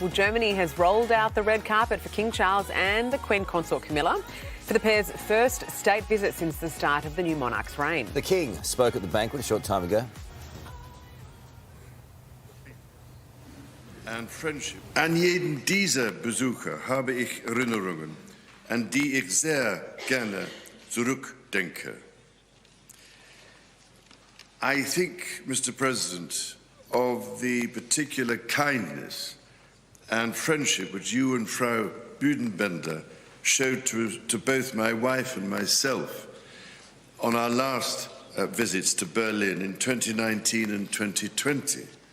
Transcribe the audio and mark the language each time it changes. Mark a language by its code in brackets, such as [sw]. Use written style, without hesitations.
[en] Well, Germany has rolled out the red carpet for King Charles and the Queen Consort Camilla for the pair's first state visit since the start of the new monarch's reign. The King spoke at the banquet a short time ago. And friendship. [de] An jeden dieser Besucher habe ich Erinnerungen, an die ich sehr gerne zurückdenke. [en] I think, Mr. President, of the particular kindness and friendship which you and Frau Büdenbender showed to both my wife and myself on our last visits to Berlin in 2019 and 2020.